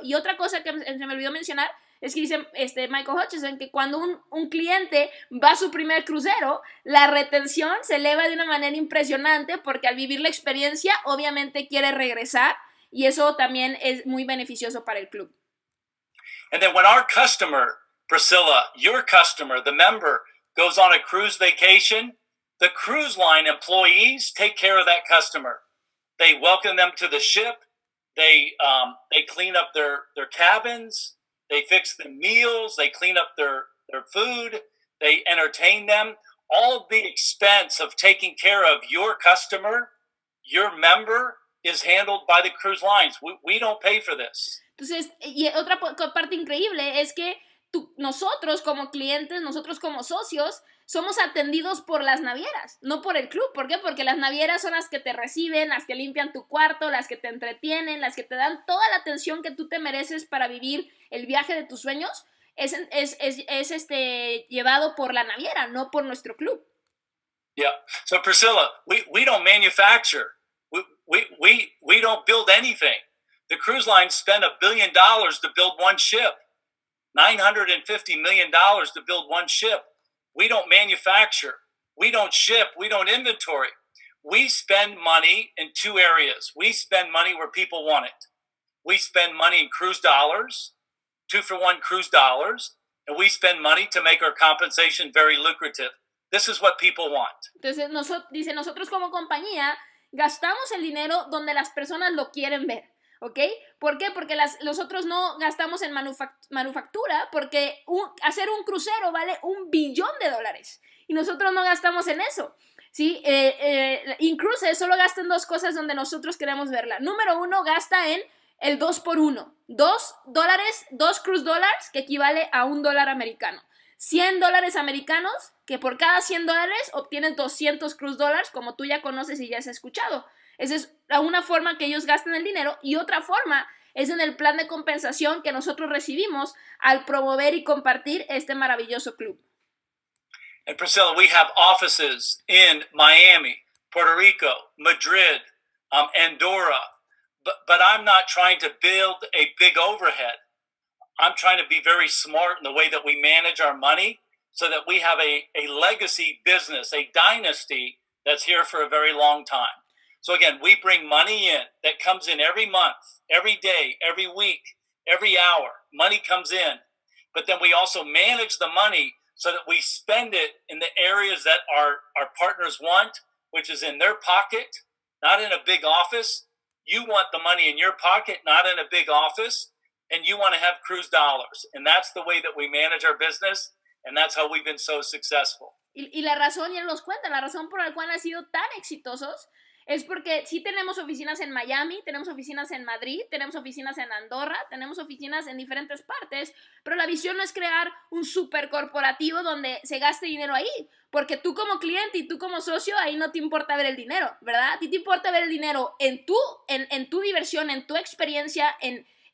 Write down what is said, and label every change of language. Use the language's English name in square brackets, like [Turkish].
[Spanish] Y otra cosa que se me olvidó mencionar es que dice Michael Hutchison que cuando un cliente va a su primer crucero, la retención se eleva de una manera impresionante, porque al vivir la experiencia obviamente quiere regresar, y eso también es muy beneficioso para el club. [English] And then when our customer, Priscilla, your customer, the member, goes on a cruise vacation, the cruise line employees take care of that customer. They welcome them to the ship. They clean up their cabins. They fix the meals. They clean up their food. They entertain them. All of the expense of taking care of your customer, your member, is handled by the cruise lines. We don't pay for this. [Spanish] Entonces, y otra parte increíble es que nosotros como clientes, nosotros como socios, somos atendidos por las navieras, no por el club. ¿Por qué? Porque las navieras son las que te reciben, las que limpian tu cuarto, las que te entretienen, las que te dan toda la atención que tú te mereces para vivir el viaje de tus sueños. Es llevado por la naviera, no por nuestro club. [English] Yeah. So Priscilla, we don't manufacture. We don't build anything. The cruise lines spend $1 billion to build one ship, $950 million to build one ship. We don't manufacture. We don't ship. We don't inventory. We spend money in two areas. We spend money where people want it. We spend money in cruise dollars, 2-for-1 cruise dollars, and we spend money to make our compensation very lucrative. This is what people want. Entonces, nosotros como compañía gastamos el dinero donde las personas lo quieren ver. ¿Ok? ¿Por qué? Porque nosotros no gastamos en manufactura, porque hacer un crucero vale $1 billón y nosotros no gastamos en eso, ¿sí? Cruises solo gasta en 2 cosas donde nosotros queremos verla. Número 1, gasta en el 2x1, $2 cruise dollars, que equivale a $1 americano. $100 americanos, que por cada $100 obtienes 200 cruise dollars, como tú ya conoces y ya has escuchado. Esa es una forma que ellos gastan el dinero, y otra forma es en el plan de compensación que nosotros recibimos al promover y compartir este maravilloso club. And Priscilla, we have offices in Miami, Puerto Rico, Madrid, Andorra, but I'm not trying to build a big overhead. I'm trying to be very smart in the way that we manage our money so that we have a legacy business, a dynasty that's here for a very long time. So again, we bring money in that comes in every month, every day, every week, every hour. Money comes in. But then we also manage the money so that we spend it in the areas that our partners want, which is in their pocket, not in a big office. You want the money in your pocket, not in a big office. and you want to have cruise dollars. And that's the way that we manage our business, and that's how we've been so successful. [Spanish] Y la razón, y él nos cuenta, la razón por la cual han sido tan exitosos es porque sí tenemos oficinas en Miami, tenemos oficinas en Madrid, tenemos oficinas en Andorra, tenemos oficinas en diferentes partes, pero la visión no es crear un super corporativo donde se gaste dinero ahí, porque tú como cliente y tú como socio, ahí no te importa ver el dinero, ¿verdad? A ti te importa ver el dinero en tu diversión, en tu experiencia, en